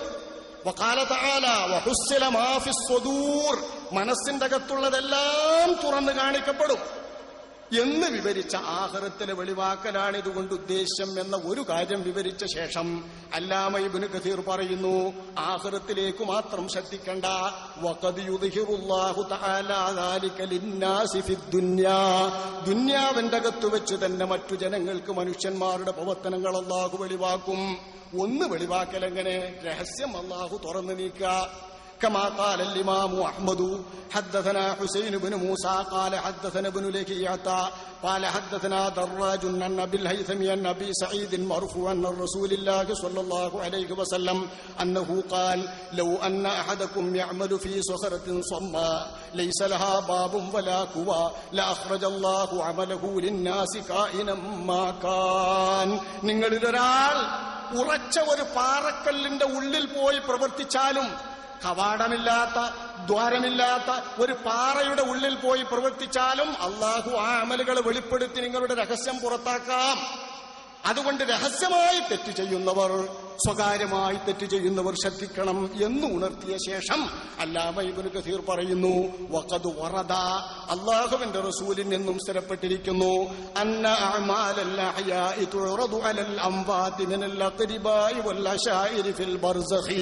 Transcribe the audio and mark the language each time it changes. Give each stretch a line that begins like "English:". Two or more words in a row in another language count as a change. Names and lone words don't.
Arabic: وقال تعالى وحصل ما في الصدور,
Malayalam: മനസ്സിന്റെ അകത്തുള്ളതെല്ലാം തുറന്നു കാണിക്കപ്പെടും എന്ന് വിവരിച്ച ആഖിറത്തിലെ വെളിവാക്കലാണ് ഇതുകൊണ്ട് ഉദ്ദേശ്യം എന്ന ഒരു കാര്യം വിവരിച്ച ശേഷം അല്ലാമ ഇബ്നു കസീർ പറയുന്നു, ആഖിറത്തിലേക്ക് മാത്രം ശ്രദ്ധിക്കണ്ട.
Arabic: وقد يظهر الله تعالى ذلك للناس في الدنيا,
Malayalam: ദുനിയാവിന്റെ അകത്ത് വെച്ച് തന്നെ മറ്റു ജനങ്ങൾക്ക് മനുഷ്യന്മാരുടെ പ്രവർത്തനങ്ങൾ അല്ലാഹു വെളിവാക്കും. ഒന്ന് വെളിവാക്കൽ എങ്ങനെ? രഹസ്യം അല്ലാഹു തുറന്നു നീക്കുക.
Arabic: كما قال الإمام أحمد حدثنا حسين بن موسى قال حدثنا ابن لهيعة قال حدثنا دراج عن أبي الهيثم عن أبي سعيد مرفوعا عن رسول الله صلى الله عليه وسلم أنه قال لو أن أحدكم يعمل في صخرة صماء ليس لها باب ولا كوى لأخرج الله عمله للناس كائنا ما كان.
Malayalam: നിങ്ങളിൽ ഒരാൾ ഉറച്ച ഒരു പാറക്കല്ലിന്റെ ഉള്ളിൽ പോയി പ്രവർത്തിച്ചാലും, കവാടമില്ലാത്ത ദ്വാരമില്ലാത്ത ഒരു പാറയുടെ ഉള്ളിൽ പോയി പ്രവർത്തിച്ചാലും അള്ളാഹു ആ അമലുകൾ വെളിപ്പെടുത്തി നിങ്ങളുടെ രഹസ്യം പുറത്താക്കാം. അതുകൊണ്ട് രഹസ്യമായി തെറ്റ് ചെയ്യുന്നവർ, സ്വകാര്യമായി തെറ്റ് ചെയ്യുന്നവർ ശ്രദ്ധിക്കണം എന്ന് ഉണർത്തിയ ശേഷം അല്ലാമ ഇബ്നു കസീർ പറയുന്നു,
Arabic: وقد ورد,
Malayalam: അല്ലാഹുവിന്റെ റസൂലിൽ നിന്നും സ്ഥിരപ്പെട്ടിരിക്കുന്നു,
Arabic: أن أعمال الأحياء تعرض على الأموات من الأقرباء والعشائر في البرزخ.